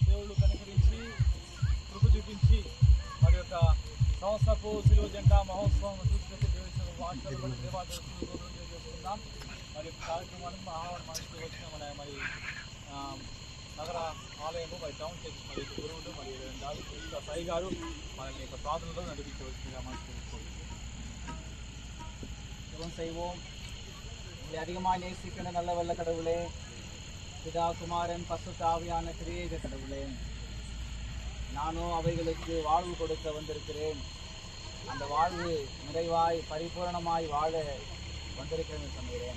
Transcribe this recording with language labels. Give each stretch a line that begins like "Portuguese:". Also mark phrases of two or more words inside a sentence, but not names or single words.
Telugu: దేవుడు కనికరించి కృప చూపించి మరి యొక్క సంవత్సరపు సిలువ జెండా మహోత్సవం చూసినట్టు చేసుకుందాం. మరి కార్యక్రమానికి ఆహ్వానం మనకి వచ్చిన మరి నగర ఆలయము మరి
English: town church
Telugu: మరి గురువులు మరి సాయి గారు మనల్ని యొక్క ప్రార్థనలో నడిపించవలసిందిగా మనకు
Tamil: செய்வோம். உங்களை அதிகமாக நேசிக்கின்ற நல்ல வல்ல கடவுளே, பிதா குமாரன் பசுத்த ஆவியான திரியேக கடவுளே, நானும் அவைகளுக்கு வாழ்வு கொடுக்க வந்திருக்கிறேன். அந்த வாழ்வு நிறைவாய் பரிபூரணமாய் வாழ வந்திருக்கிறேன் என்று சொன்னேன்.